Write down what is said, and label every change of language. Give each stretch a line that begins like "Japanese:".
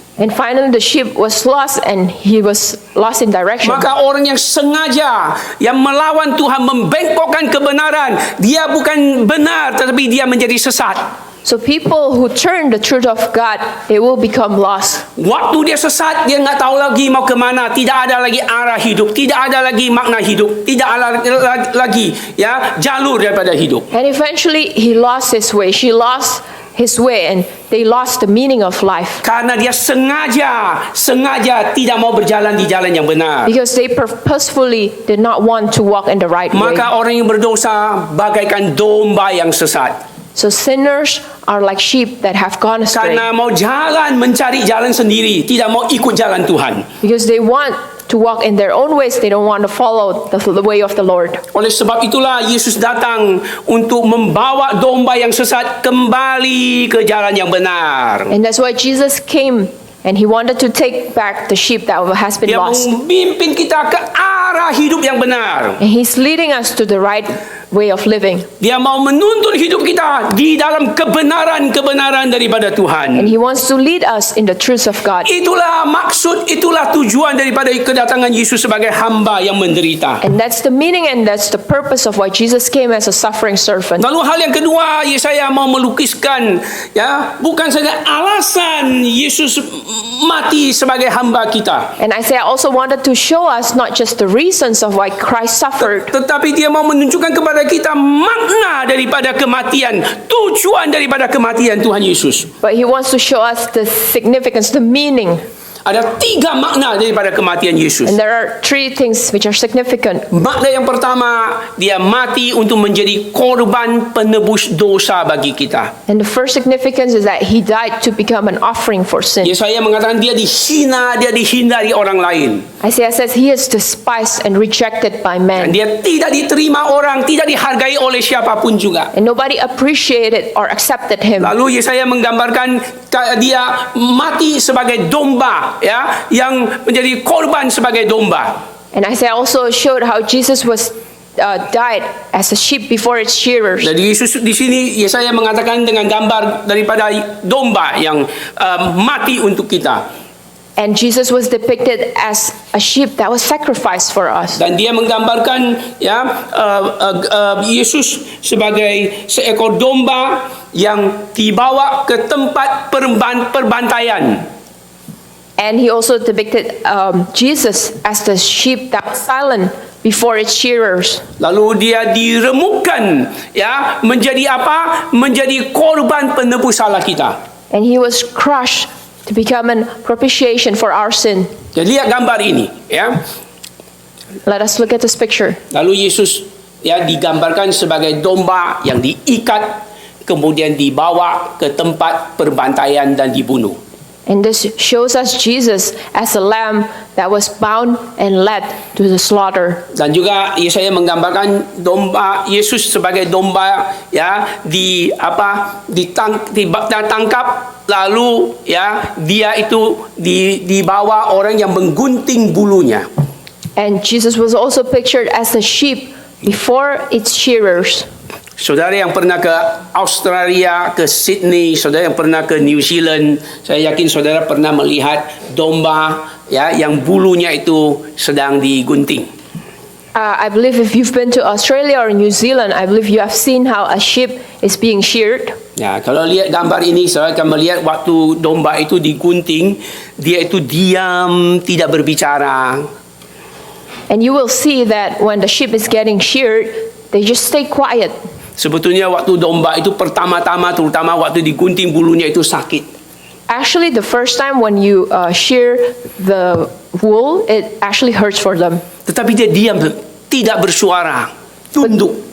English: And finally the sheep was lost and he was lost in direction.
Indonesian: Maka orang yang sengaja yang melawan Tuhan, membengkokkan kebenaran, dia bukan benar tetapi dia menjadi sesat.
English: So people who turn the truth of God, they will become lost.
Indonesian: Waktu dia sesat, dia nggak tahu lagi mau kemana. Tidak ada lagi arah hidup, tidak ada lagi makna hidup, tidak ada lagi jalur daripada hidup.
English: And eventually he lost his way. She lost his way and they lost the meaning of life.
Indonesian: Karena dia sengaja tidak mau berjalan di jalan yang benar.
English: Because they purposefully did not want to walk in the right way.
Indonesian: Maka orang yang berdosa bagaikan domba yang sesat.
English: So sinners are like sheep that have gone astray.
Indonesian: Karena mau jalan, mencari jalan sendiri, tidak mau ikut jalan Tuhan.
English: Because they want to walk in their own ways, they don't want to follow the way of the Lord.
Indonesian: Oleh sebab itulah Yesus datang untuk membawa domba yang sesat kembali ke jalan yang benar.
English: And that's why Jesus came and He wanted to take back the sheep that has been
Indonesian: Dia
English: lost.
Indonesian: memimpin kita ke arah hidup yang benar.
English: And He's leading us to the right way of living.
Indonesian: Dia mau menuntun hidup kita di dalam kebenaran daripada Tuhan.
English: And He wants to lead us in the truths of God.
Indonesian: Itulah maksud, itulah tujuan daripada kedatangan Yesus sebagai hamba yang menderita.
English: And that's the meaning and that's the purpose of why Jesus came as a suffering servant.
Indonesian: Lalu hal yang kedua, Yesaya mau melukiskan bukan saja alasan Yesus mati sebagai hamba kita,
English: And Isaiah also wanted to show us not just the reasons of why Christ suffered,
Indonesian: tetapi dia mau menunjukkan kepada kepada kita makna daripada kematian, tujuan daripada kematian Tuhan Yesus.
English: But he wants to show us the significance, the meaning.
Indonesian: Ada 3 makna daripada kematian Yesus.
English: And there are 3 things which are significant.
Indonesian: Makna yang pertama, dia mati untuk menjadi korban penebus dosa bagi kita.
English: And the first significance is that he died to become an offering for sin.
Indonesian: Yesaya mengatakan dia dihina, dia dihindari orang lain.
English: Isaiah says he is despised and rejected by
Indonesian: Dan dia tidak diterima orang, tidak dihargai oleh siapapun juga.
English: And nobody appreciated or accepted him.
Indonesian: Lalu Yesaya menggambarkan dia mati sebagai domba, ya, yang menjadi korban sebagai domba.
English: And Isaiah also showed how Jesus was died as a sheep before its shearers.
Indonesian: Jadi Yesus di sini Yesaya mengatakan dengan gambar daripada domba yang mati untuk kita.
English: And Jesus was depicted as a sheep that was sacrificed for us.
Indonesian: Dan dia menggambarkan, ya, Yesus sebagai seekor domba yang dibawa ke tempat perbantaian.
English: And he also depicted Jesus as the sheep that was silent before its shearers.
Indonesian: Lalu dia diremukkan, ya, menjadi apa? Menjadi korban penebus salah kita.
English: And he was crushed to become an propitiation for our sin.
Indonesian: Jadi lihat gambar ini, ya.
English: Let us look at this picture.
Indonesian: Lalu Yesus, ya, digambarkan sebagai domba yang diikat, kemudian dibawa ke tempat perbantaian dan dibunuh.
English: And this shows us Jesus as a lamb that was bound and led to the slaughter.
Indonesian: Dan juga Yesaya menggambarkan domba Yesus sebagai domba, ya, ditangkap, lalu, ya, dia itu dibawa orang yang menggunting bulunya.
English: And Jesus was also pictured as a sheep before its shearers.
Indonesian: Saudara yang pernah ke Australia, ke Sydney, saudara yang pernah ke New Zealand, saya yakin saudara pernah melihat domba, ya, yang bulunya itu sedang digunting.
English: I believe if you've been to Australia or New Zealand, I believe you have seen how a sheep is being sheared.
Indonesian: Ya, kalau lihat gambar ini, saudara akan melihat waktu domba itu digunting, dia itu diam, tidak berbicara.
English: And you will see that when the sheep is getting sheared, they just stay quiet.
Indonesian: Sebetulnya waktu domba itu pertama-tama, terutama waktu digunting bulunya itu sakit.
English: Actually, the first time when you shear the wool, it actually hurts for them.
Indonesian: Tetapi dia diam, tidak bersuara, tunduk.